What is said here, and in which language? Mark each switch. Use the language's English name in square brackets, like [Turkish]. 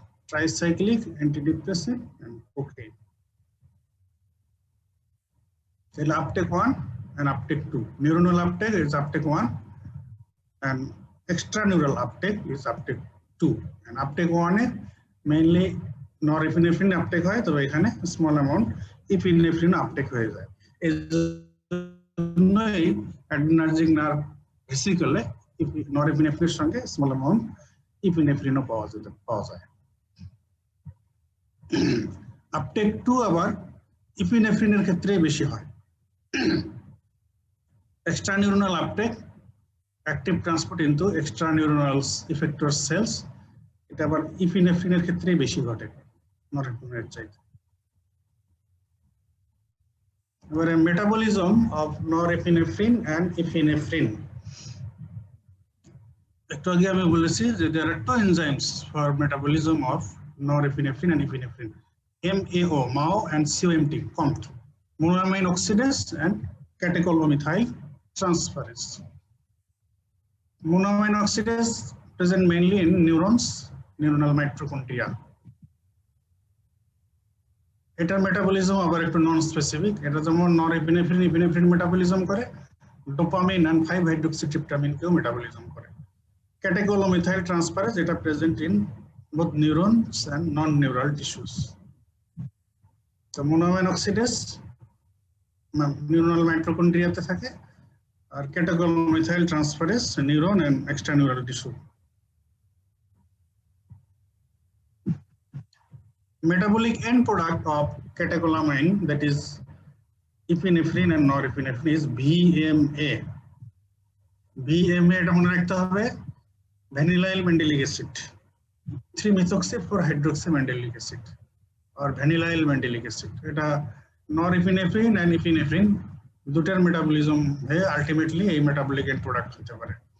[English] Tricyclic antidepressant and cocaine. তাহলে uptake 1 and uptake 2. Neuronal uptake is uptake 1 and extraneural uptake is uptake 2. [Bangla] And uptake 1 A mainly norepinephrine uptake হয়, তবে এখানে small amount epinephrine uptake হয়ে যায়। এই জন্যই adrenergic nerve vesicle এ norepinephrine সঙ্গে small amount epinephrine পাওয়া যায়। uptake 2 আবার epinephrine এর ক্ষেত্রে বেশি হয়। [English] Extraneuronal uptake, active transport into extraneuronal effector cells, [Bangla] এটা আবার ইপিনেফ্রিনের ক্ষেত্রে বেশি ঘটে নরএপিনেফ্রিনের চাইতে। [English] এবারে metabolism of norepinephrine and epinephrine. [Bangla] একটু আগে আমি বলেছি যে [English] there are two enzymes for metabolism of norepinephrine and epinephrine, MAO and COMT, monoamine oxidase and catechol-O-methyl transferase. Monoamine oxidase present mainly in neurons, neuronal mitochondria. [Bangla] এটার metabolism আবার একটু non specific. এটা যেমন নরএপিনেফ্রিন এপিনেফ্রিন মেটাবলিজম করে, dopamine and 5-hydroxytryptaminকেও metabolism করে। [English] Catechol-O-methyl transferase এটা present in both neurons and non-neural tissues. [Bangla] So monoamine oxidase neuronal মাইটোকন্ড্রিয়াতে থাকে, আর ক্যাটেকল-O-methyl transferase neuron and এক্সট্রানিউরাল tissue. [English] Metabolic end product of catecholamine, that is epinephrine and norepinephrine, is VMA. [Bangla] VMA এটা মনে রাখতে হবে, ভ্যানিলাইল mandelic acid, 3-methoxy-4-hydroxymandelic acid or vanillyl mandelic acid. এটা norepinephrine and epinephrine দুটার metabolism হয়ে ultimately এই metabolic and product হতে পারে।